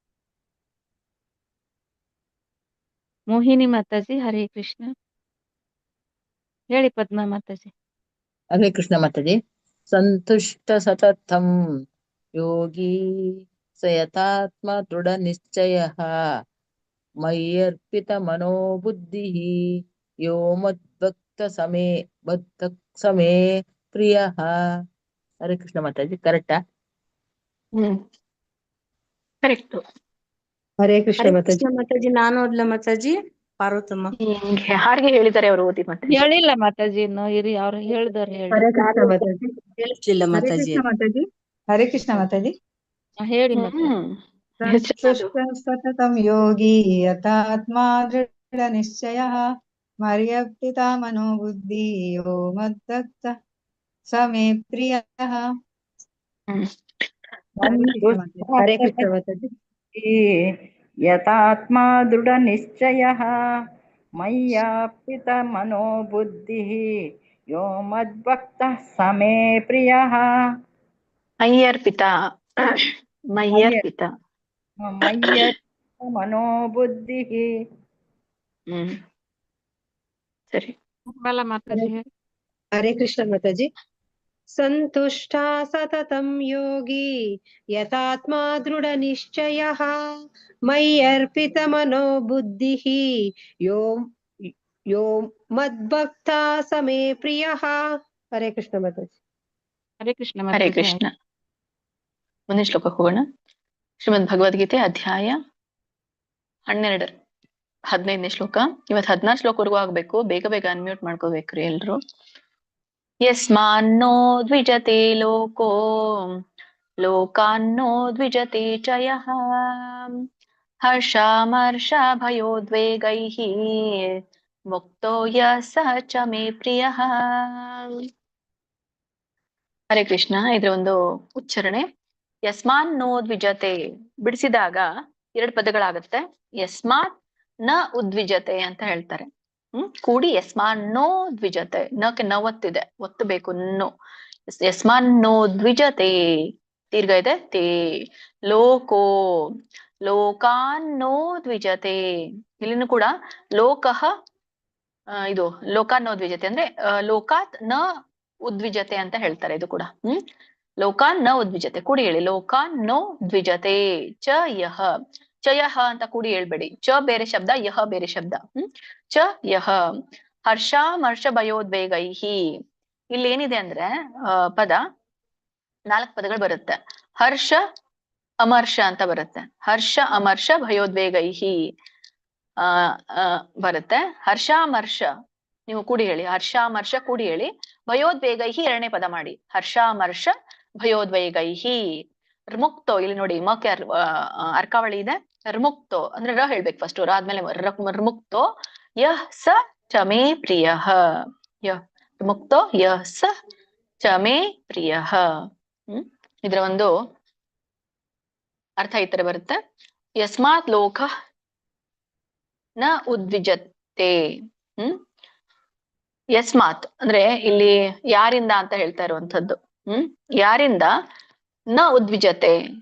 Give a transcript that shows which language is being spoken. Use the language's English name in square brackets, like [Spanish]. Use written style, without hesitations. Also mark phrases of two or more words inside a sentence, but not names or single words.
[Kannada] ಮೋಹಿನಿ ಮಾತಾಜಿ ಹರೇ ಕೃಷ್ಣ ಹೇಳಿ. ಪದ್ಮಾ ಮಾತಾಜಿ. ಹರೇ ಕೃಷ್ಣ ಮಾತಾಜಿ. [Sanskrit] ಸಂತುಷ್ಟ ಸತತಂ ಯೋಗಿ ಸಯತಾತ್ಮ ದೃಢ ನಿಶ್ಚಯ ಮಯ್ಯರ್ಪಿತ ಮನೋಬುದ್ಧಿ ಯೋ ಮದ್ಭಕ್ತ ಸಮೇ ಪ್ರಿಯ. [Kannada] ಹರೇ ಕೃಷ್ಣ ಮಾತಾಜಿ. ಕರೆಕ್ಟಾ? ಕರೆಕ್ಟ್. ಹರೇ ಕೃಷ್ಣ ಹರೇ ಮಾತಾಜಿ. ಕೃಷ್ಣ ಮಾತಾಜಿ. ನಾನು ಓದ್ಲಾ ಮಾತಾಜಿ? ಪಾರ್ವತಮ್ಮ ಯಾರಿಗೆ ಹೇಳಿದ್ದಾರೆ ಅವರು ಓದಿ ಮತ್ತೆ? ಹೇಳಿಲ್ಲ ಮಾತಾಜಿ ಇನ್ನು, ಇರಿ ಅವ್ರು ಹೇಳಿದವ್ರು ಹೇಳಿ. ಹರೇ ಕೃಷ್ಣ ಮಾತಾಜಿ. ಕೇಳಿಸ್ಲಿಲ್ಲ ಹರೇ ಮಾತಾಜಿ. ಕೃಷ್ಣ ಮಾತಾಜಿ. ಹರೇ ಕೃಷ್ಣ ಮಾತಾಜಿ. ಹೇಳಿ ಮಾತಾಜಿ. [Sanskrit] ಸಂತುಷ್ಟ ಸತತಂ ಯೋಗಿ ಯಥಾತ್ಮಾ ದೃಢ ನಿಶ್ಚಯ ಮರ್ಯಪ್ಪಿತ ಮನೋಬುದ್ಧಿ ಯೋ ಮದ್ಭಕ್ತ ಸಮೇ ಪ್ರಿಯ. [Kannada] ಹರೇ ಕೃಷ್ಣ ಮಾತಾಜಿ. [Sanskrit] ಯಥಾತ್ಮಾ ದೃಢ ನಿಶ್ಚಯ ಮಯ್ಯಾಪಿತ ಮನೋಬುದ್ಧಿ ಯೋ ಮದ್ಭಕ್ತ ಸಮೇ ಪ್ರಿಯ. ಮಯ್ಯರ್ಪಿತ ಮಯ್ಯರ್ಪಿತ ಮಯ್ಯರ್ಪಿತ ಮನೋಬುದ್ಧಿ. [Kannada] ಸರಿ. ಮಾತಾಜಿ ಹೇಳಿ. ಹರೇ ಕೃಷ್ಣ ಮಾತಾಜಿ. [Sanskrit] ಸಂತುಷ್ಟ ಸತತಂ ಯೋಗಿ ಯಥಾತ್ಮ ದೃಢ ನಿಶ್ಚಯ ಮಯ್ಯರ್ಪಿತ ಮನೋಬುದ್ಧಿ ಯೋ ಮದ್ಭಕ್ತ ಸಮೇ ಪ್ರಿಯ. [Kannada] ಹರೇ ಕೃಷ್ಣ ಮಾತಾಜಿ. ಹರೇ ಕೃಷ್ಣ ಹರೇ ಮಾತಾಜಿ. ಕೃಷ್ಣ. ಮುಂದಿನ ಶ್ಲೋಕಕ್ಕೆ ಹೋಗೋಣ. ಶ್ರೀಮದ್ ಭಗವದ್ಗೀತೆ ಅಧ್ಯಾಯ 12 15ನೇ ಶ್ಲೋಕ. ಇವತ್ತು 16 ಶ್ಲೋಕವರೆಗೂ ಆಗ್ಬೇಕು. ಬೇಗ ಬೇಗ ಅನ್ಮ್ಯೂಟ್ ಮಾಡ್ಕೋಬೇಕ್ರಿ ಎಲ್ರು. [Sanskrit] ಯಸ್ಮಾನ್ನೋ ದ್ವಿಜತೆ ಲೋಕೋ ಲೋಕಾನ್ನೋ ದ್ವಿಜತೆ ಚ ಯಃ ಹರ್ಷಾಮರ್ಷ ಭಯೋದ್ವೇಗೈಃ ಮುಕ್ತೋ ಯಃ ಸಃ ಚ ಮೇ ಪ್ರಿಯಃ. [Kannada] ಹರೇ ಕೃಷ್ಣ. ಇದ್ರ ಒಂದು ಉಚ್ಚಾರಣೆ. [Sanskrit] ಯಸ್ಮಾನ್ ನೋ ದ್ವಿಜತೆ [Kannada] ಬಿಡಿಸಿದಾಗ 2 ಪದಗಳಾಗತ್ತೆ. [Sanskrit] ಯಸ್ಮಾತ್ ನ ಉದ್ವಿಜತೆ [Kannada] ಅಂತ ಹೇಳ್ತಾರೆ. ಕೂಡಿ [Sanskrit] ಯಸ್ಮಾನ್ ನೋ ದ್ವಿಜತೆ. [Kannada] ನಕ್ಕೆ ನ ಒತ್ತಿದೆ, ಒತ್ತು ಬೇಕು. [Sanskrit] ನೋ ಯಸ್ಮಾನ್ ನೋ ದ್ವಿಜತೆ [Kannada] ದೀರ್ಘ ಇದೆ. [Sanskrit] ತೇ ಲೋಕೋ ಲೋಕಾನ್ ನೋ ದ್ವಿಜತೆ. [Kannada] ಇಲ್ಲಿನೂ ಕೂಡ ಲೋಕಃ ಇದು [Sanskrit] ಲೋಕಾನ್ ನೋ ದ್ವಿಜತೆ [Kannada] ಅಂದ್ರೆ [Sanskrit] ಲೋಕಾತ್ ನ ಉದ್ವಿಜತೆ [Kannada] ಅಂತ ಹೇಳ್ತಾರೆ. ಇದು ಕೂಡ [Sanskrit] ಲೋಕಾನ್ ನ ಉದ್ವಿಜತೆ [Kannada] ಕೂಡಿ ಹೇಳಿ. [Sanskrit] ಲೋಕಾನ್ ನೋ ದ್ವಿಜತೆ ಚ ಯಹ. ಚ ಯಹ [Kannada] ಅಂತ ಕೂಡಿ ಹೇಳ್ಬೇಡಿ. ಚ ಬೇರೆ ಶಬ್ದ, ಯಹ ಬೇರೆ ಶಬ್ದ. [Sanskrit] ಚ ಯಹ ಹರ್ಷಾಮರ್ಷ ಭಯೋದ್ವೇಗೈಹಿ. [Kannada] ಇಲ್ಲಿ ಏನಿದೆ ಅಂದ್ರೆ ಪದ 4 ಪದಗಳು ಬರುತ್ತೆ. [Sanskrit] ಹರ್ಷ ಅಮರ್ಷ [Kannada] ಅಂತ ಬರುತ್ತೆ. [Sanskrit] ಹರ್ಷ ಅಮರ್ಷ ಭಯೋದ್ವೇಗೈಹಿ [Kannada] ಬರುತ್ತೆ. ಹರ್ಷಾಮರ್ಷ ನೀವು ಕೂಡಿ ಹೇಳಿ. ಹರ್ಷಾಮರ್ಷ ಕೂಡಿ ಹೇಳಿ. ಭಯೋದ್ವೇಗೈಹಿ 2ನೇ ಪದ ಮಾಡಿ. [Sanskrit] ಹರ್ಷಾಮರ್ಷ ಭಯೋದ್ವೇಗೈಹಿ. [Kannada] ರ್ಮುಕ್ತೋ ಇಲ್ಲಿ ನೋಡಿ, ಮಕ್ಕೆ ಅರ್ಕಾವಳಿ ಇದೆ. ರ್ಮುಕ್ತೋ ಅಂದ್ರೆ ರ ಹೇಳ್ಬೇಕು ಫಸ್ಟ್. ರ ಆದ್ಮೇಲೆ [Sanskrit] ರ್ಮುಕ್ತೋ ಯಃ ಸ ಚ ಮೇ ಪ್ರಿಯಃ. ಯಃ ರ್ಮುಕ್ತೋ ಯಃ ಸ ಚ ಮೇ ಪ್ರಿಯಃ. [Kannada] ಇದರ ಒಂದು ಅರ್ಥ ಈ ತರ ಬರುತ್ತೆ. [Sanskrit] ಯಸ್ಮಾತ್ ಲೋಕ ನ ಉದ್ವಿಜತೆ. [Kannada] ಯಸ್ಮಾತ್ ಅಂದ್ರೆ ಇಲ್ಲಿ ಯಾರಿಂದ ಅಂತ ಹೇಳ್ತಾ ಇರುವಂತದ್ದು. [Sanskrit] ಯಾರಿಂದ ನ ಉದ್ವಿಜತೆ.